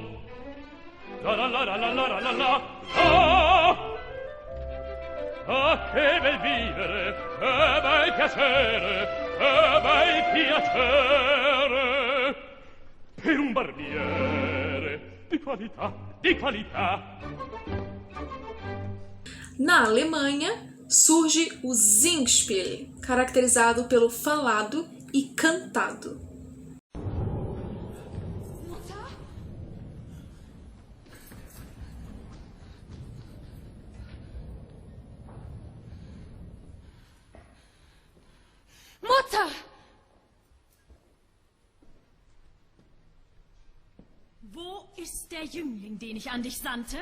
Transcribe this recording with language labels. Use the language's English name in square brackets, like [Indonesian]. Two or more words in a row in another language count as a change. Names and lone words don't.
[Italian] La la la la la la la la la. Ah, che bel vivere, che bel piacere, che bel piacere. Per un barbiere di qualità, di qualità. [Portuguese] Na Alemanha, surge o Singspiel, caracterizado pelo falado e cantado. [German] Mutter! Wo ist der Jüngling, den ich an dich sandte?